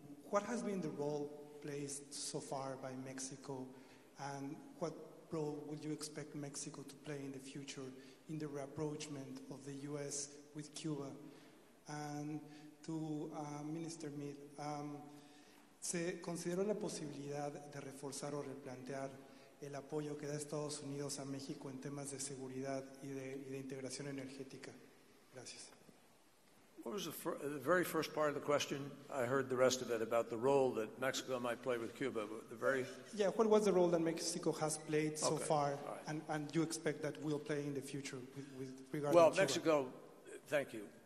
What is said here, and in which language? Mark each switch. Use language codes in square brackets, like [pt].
[en] What has been the role played so far by Mexico, and what role would you expect Mexico to play in the future in the rapprochement of the U.S. with Cuba? And to Minister Meade, [es] ¿se consideró la posibilidad de reforzar o replantear el apoyo que da Estados Unidos a México en temas de seguridad y de integración energética? Gracias. [en] What was the very first part of the question? I heard the rest of it about the role that Mexico might play with Cuba. But what was the role that Mexico has played so far, right, and you expect that will play in the future with regard to Cuba? Mexico, thank you.